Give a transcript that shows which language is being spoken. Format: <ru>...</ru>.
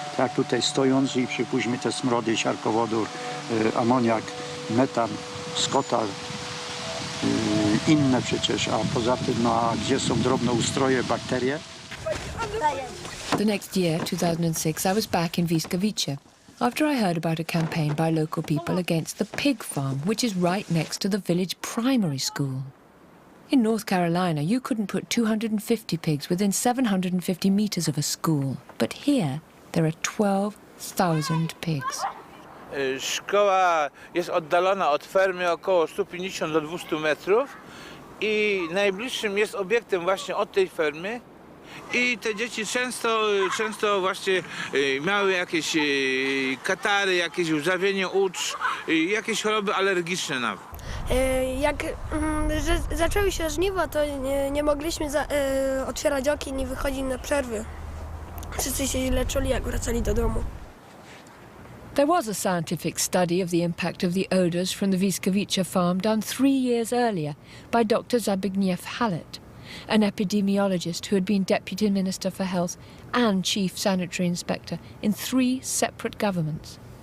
<pl>Tak tutaj stojąc i przypuśćmy te smrody, siarkowodór, amoniak, metan, skotal, inne przecież, a poza tym, no a gdzie są drobnoustroje, bakterie?</pl> <en>The next year, 2006, I was back in Wiskowice after I heard about a campaign by local people against the pig farm, which is right next to the village primary school. In North Carolina, you couldn't put 250 pigs within 750 meters of a school, but here there are 12,000 pigs.</en> <pl>Szkoła jest oddalona od fermy około 150 do 200 metrów i najbliższym jest obiektem właśnie od tej fermy. I te dzieci często właśnie miały jakieś katary, jakieś łzawienie ucz, jakieś choroby alergiczne nawet. Jak zaczęły się żniwa, to nie mogliśmy otwierać okien i wychodzić na przerwy. Wszyscy się źle czuli, jak wracali do domu.</pl> <en>There was a scientific study of the impact of the odours from the Wiskowice farm done 3 years earlier by Dr. Zbigniew Hallett, an epidemiologist who had been Deputy Minister for Health and Chief Sanitary Inspector in 3 separate governments.</en>